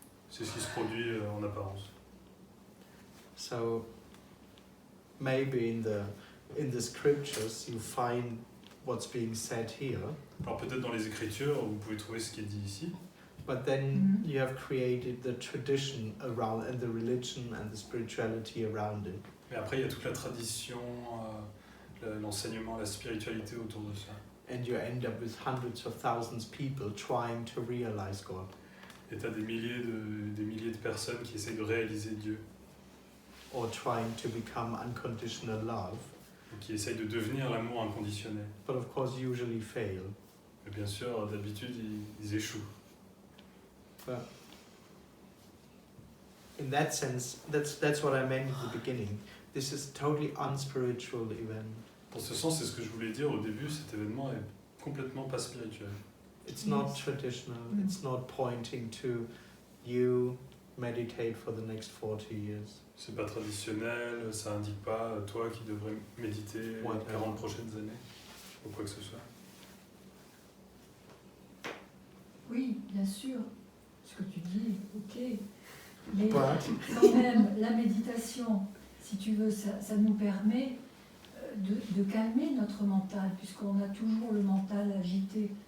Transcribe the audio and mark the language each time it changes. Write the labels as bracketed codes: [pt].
[fr] C'est ce qui se produit en apparence. [en] So maybe in the scriptures you find what's being said here, [fr] Alors peut-être dans les Écritures, vous pouvez trouver ce qui est dit ici, [en] but then Mhm. you have created the tradition around and the religion and the spirituality around it. [fr] mais après il y a toute la tradition, l'enseignement, la spiritualité autour de ça. [en] And you end up with hundreds of thousands of people trying to realize God. [fr] Et tu as des milliers de personnes qui essayent de réaliser Dieu, [en] Or trying to become unconditional love, [fr] ou qui essayent de devenir l'amour inconditionnel. [en] but of course usually fail. [fr] Mais bien sûr, d'habitude, ils échouent. [en] But in that sense, that's what I meant at the beginning. This is a totally unspiritual event. [fr] Dans ce sens, c'est ce que je voulais dire au début, cet événement est complètement pas spirituel. [en] It's not Yes. traditional. Mm. It's not pointing to you meditate for the next 40 years. [fr] C'est pas traditionnel, ça indique pas toi qui devrais méditer les Ouais. 40 prochaines années, ou quoi que ce soit. Oui, bien sûr, ce que tu dis, ok. Mais [en] But [fr] quand même, la méditation, si tu veux, ça nous permet de calmer notre mental, puisqu'on a toujours le mental agité.